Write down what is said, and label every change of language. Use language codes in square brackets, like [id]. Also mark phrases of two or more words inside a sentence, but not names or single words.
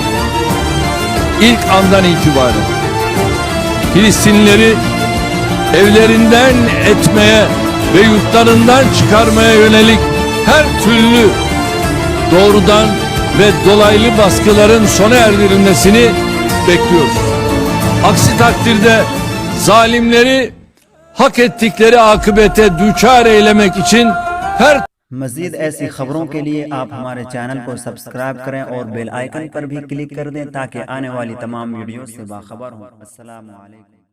[tr] İlk andan itibaren Filistinlileri evlerinden etmeye ve yurtlarından çıkarmaya yönelik her türlü doğrudan ve dolaylı baskıların sona erdirilmesini bekliyoruz. Aksi takdirde zalimleri hak ettikleri akıbete düçar eylemek için her [hi] मजीद ऐसी खबरों के लिए आप हमारे चैनल को सब्सक्राइब करें और [en] bell icon [hi] पर भी क्लिक कर दें ताकि आने वाली तमाम वीडियो से बाखबर हों। [ar] السلام عليكم.